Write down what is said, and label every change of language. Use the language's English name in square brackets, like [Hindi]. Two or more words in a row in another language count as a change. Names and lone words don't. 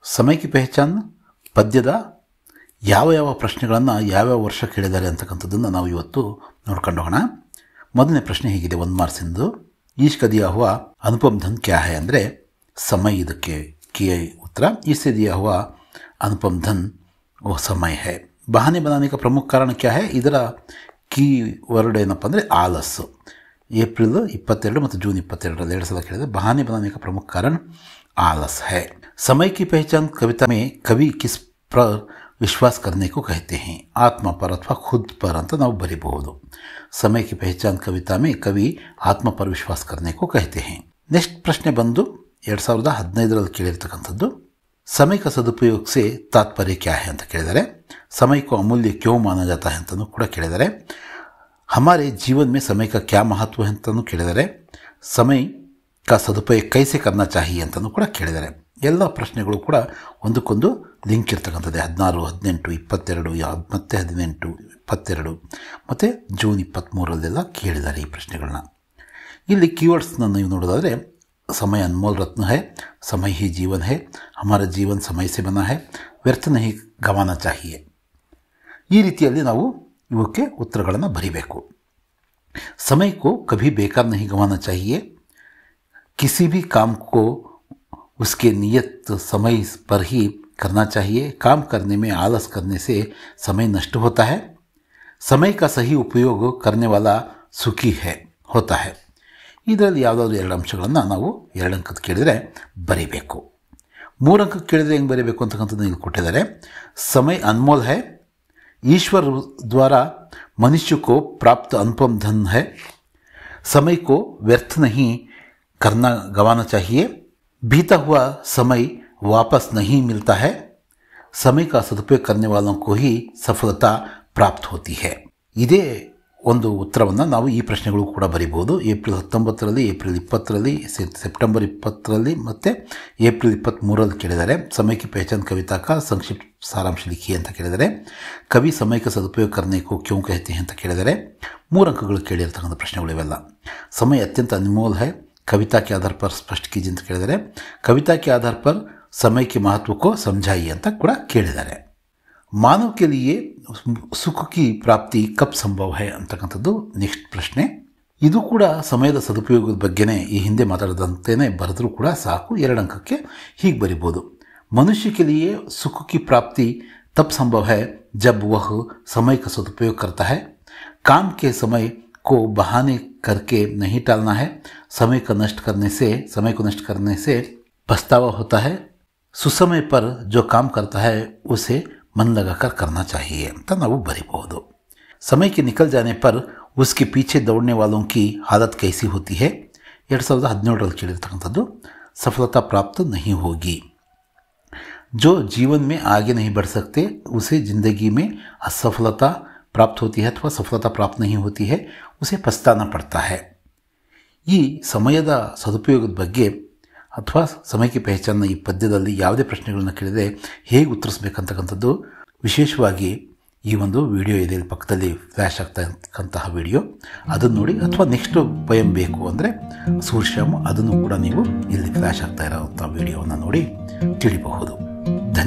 [Kannada] ಸಮಯ ಕಿ ಪಹಚಾನ್ ಪದ್ಯದ ಯಾವ ಪ್ರಶ್ನೆಗಳನ್ನು ಯಾವ್ಯಾವ ವರ್ಷ ಕೇಳಿದ್ದಾರೆ ಅಂತಕ್ಕಂಥದ್ದನ್ನು ನಾವು ಇವತ್ತು ನೋಡ್ಕೊಂಡು ಹೋಗೋಣ. ಮೊದಲನೇ ಪ್ರಶ್ನೆ ಹೀಗಿದೆ, 1 ಮಾರ್ಕ್ಸಿಂದು. [Hindi] ईश्क दिया हुआ अनुपम धन क्या है [Kannada] ಅಂದರೆ ಸಮಯ ಇದಕ್ಕೆ ಕಿ ಉತ್ತರ. [Hindi] इससे दिया हुआ अनुपम धन वो समय है. बहाने बनाने का प्रमुख कारण क्या है? [Kannada] ಇದರ ಕೀ ವರ್ಡ್ ಏನಪ್ಪ ಅಂದರೆ ಆಲಸ್ಸು. ಏಪ್ರಿಲ್ 22 ಮತ್ತು ಜೂನ್ 22 2 ಸಲ ಕೇಳಿದೆ. [Hindi] बहाने बनाने का प्रमुख कारण आलस है. समय की पहचान कविता में कवि किस पर विश्वास करने को कहते हैं? आत्मा पर अथवा खुद पर [Kannada] ಅಂತ ನಾವು ಬರೀಬಹುದು. [Hindi] समय की पहचान कविता में कवि आत्मा पर विश्वास करने को कहते हैं. [Kannada] ನೆಕ್ಸ್ಟ್ ಪ್ರಶ್ನೆ ಬಂದು 2015ರಲ್ಲಿ ಕೇಳಿರ್ತಕ್ಕಂಥದ್ದು. [Hindi] समय का सदुपयोग से तात्पर्य क्या है [Kannada] ಅಂತ ಕೇಳಿದ್ದಾರೆ. [Hindi] समय को अमूल्य क्यों माना जाता है [Kannada] ಅಂತಲೂ ಕೂಡ ಕೇಳಿದ್ದಾರೆ. [Hindi] हमारे जीवन में समय का क्या महत्व है [Kannada] ಅಂತಲೂ ಕೇಳಿದ್ದಾರೆ. [Hindi] समय का सदुपयोग कैसे करना चाहिए [Kannada] ಅಂತಲೂ ಕೂಡ ಕೇಳಿದ್ದಾರೆ. ಎಲ್ಲ ಪ್ರಶ್ನೆಗಳು ಕೂಡ ಒಂದಕ್ಕೊಂದು ಲಿಂಕ್ ಇರ್ತಕ್ಕಂಥದ್ದೇ. 16, 18, 22 ಮತ್ತೆ 18, 22 ಮತ್ತು ಜೂನ್ 23ರಲ್ಲೆಲ್ಲ ಕೇಳಿದ್ದಾರೆ ಈ ಪ್ರಶ್ನೆಗಳನ್ನ. ಇಲ್ಲಿ ಕೀವರ್ಡ್ಸ್ನ ನೀವು ನೋಡೋದಾದರೆ [Hindi] समय अनमोल रत्न है, समय ही जीवन है, हमारा जीवन समय से बना है, व्यर्थ नहीं गंवाना चाहिए. [Kannada] ಈ ರೀತಿಯಲ್ಲಿ ನಾವು ಇವಕ್ಕೆ ಉತ್ತರಗಳನ್ನು ಬರೀಬೇಕು. [Hindi] समय को कभी बेकार नहीं गंवाना चाहिए. किसी भी काम को उसके नियत समय पर ही करना चाहिए. काम करने में आलस करने से समय नष्ट होता है. समय का सही उपयोग करने वाला सुखी है होता है. [Kannada] ಇದರಲ್ಲಿ ಯಾವುದಾದ್ರೂ 2 ಅಂಶಗಳನ್ನು ನಾವು 2 ಅಂಕಕ್ಕೆ ಕೇಳಿದರೆ ಬರೀಬೇಕು. 3 ಅಂಕಕ್ಕೆ ಕೇಳಿದರೆ ಹೆಂಗೆ ಬರೀಬೇಕು ಅಂತಕ್ಕಂಥದ್ದು ಇಲ್ಲಿ ಕೊಟ್ಟಿದ್ದಾರೆ. [Hindi] समय अनमोल है, ईश्वर द्वारा मनुष्य को प्राप्त अनुपम धन है, समय को व्यर्थ नहीं गंवाना चाहिए, बीता हुआ समय वापस नहीं मिलता है, समय का सदुपयोग करने वालों को ही सफलता प्राप्त होती है. [Kannada] ಇದೇ ಒಂದು ಉತ್ತರವನ್ನು ನಾವು ಈ ಪ್ರಶ್ನೆಗಳು ಕೂಡ ಬರೀಬಹುದು. ಏಪ್ರಿಲ್ 19ರಲ್ಲಿ, ಏಪ್ರಿಲ್ 20ರಲ್ಲಿ, ಸೆಪ್ಟೆಂಬರ್ 20ರಲ್ಲಿ ಮತ್ತು ಏಪ್ರಿಲ್ 23ರಲ್ಲಿ ಕೇಳಿದ್ದಾರೆ. [Hindi] समय की पहचान कविता का संक्षिप्त सारांश लिखिए [Kannada] ಅಂತ ಕೇಳಿದ್ದಾರೆ. [Hindi] कवि समय का सदुपयोग करने को क्यों कहते हैं [Kannada] ಅಂತ ಕೇಳಿದ್ದಾರೆ. 3 ಅಂಕಗಳು ಕೇಳಿರ್ತಕ್ಕಂಥ ಪ್ರಶ್ನೆಗಳು ಇವೆಲ್ಲ. [Hindi] समय अत्यंत अनमोल है, कविता के आधार पर स्पष्ट कीजिए [Kannada] ಅಂತ ಕೇಳಿದ್ದಾರೆ. [Hindi] कविता के आधार पर समय के महत्व को समझाइए [Kannada] ಅಂತ ಕೂಡ ಕೇಳಿದ್ದಾರೆ. [Hindi] मानव के लिए सुख की प्राप्ति कब संभव है [Kannada] ಅಂತಕ್ಕಂಥದ್ದು ನೆಕ್ಸ್ಟ್ ಪ್ರಶ್ನೆ. ಇದು ಕೂಡ ಸಮಯದ ಸದುಪಯೋಗದ ಬಗ್ಗೆನೇ ಈ ಹಿಂದೆ ಮಾತಾಡಿದಂತೆಯೇ ಬರೆದರೂ ಕೂಡ ಸಾಕು. 2 ಅಂಕಕ್ಕೆ ಹೀಗೆ ಬರಿಬೋದು. [Hindi] मनुष्य के लिए सुख की प्राप्ति तब संभव है जब वह समय का सदुपयोग करता है. काम के समय को बहाने करके नहीं टालना है. समय को नष्ट करने से पछतावा होता है. सुसमय पर जो काम करता है उसे मन लगाकर करना चाहिए [Kannada] ಅಂತ ನಾವು ಬರೀಬಹುದು. [Hindi] समय के निकल जाने पर उसके पीछे दौड़ने वालों की हालत कैसी होती है. [Kannada] 2017ರಲ್ಲಿ ಕೇಳಿರ್ತಕ್ಕಂಥದ್ದು. [Hindi] सफलता प्राप्त नहीं होगी. जो जीवन में आगे नहीं बढ़ सकते उसे जिंदगी में असफलता प्राप्त होती है अथवा सफलता प्राप्त नहीं होती है, उसे पछताना पड़ता है. [Kannada] ಈ ಸಮಯದ ಸದುಪಯೋಗದ ಬಗ್ಗೆ ಅಥವಾ ಸಮಯಕ್ಕೆ ಪಹಚಾನ ಈ ಪದ್ಯದಲ್ಲಿ ಯಾವುದೇ ಪ್ರಶ್ನೆಗಳನ್ನ ಕೇಳಿದರೆ ಹೇಗೆ ಉತ್ತರಿಸಬೇಕಂತಕ್ಕಂಥದ್ದು ವಿಶೇಷವಾಗಿ ಈ ಒಂದು ವಿಡಿಯೋ ಇದೆ ಪಕ್ಕದಲ್ಲಿ ಫ್ಲ್ಯಾಶ್ ಆಗ್ತಾ ಇರ್ತಕ್ಕಂತಹ ವಿಡಿಯೋ, ಅದನ್ನು ನೋಡಿ. ಅಥವಾ ನೆಕ್ಸ್ಟ್ ಪಯಂ ಬೇಕು ಅಂದರೆ ಸೂರ್ಶ್ಯಾಮ್, ಅದನ್ನು ಕೂಡ ನೀವು ಇಲ್ಲಿ ಫ್ಲ್ಯಾಶ್ ಆಗ್ತಾ ಇರೋಂಥ ವಿಡಿಯೋವನ್ನು ನೋಡಿ ತಿಳಿಬಹುದು.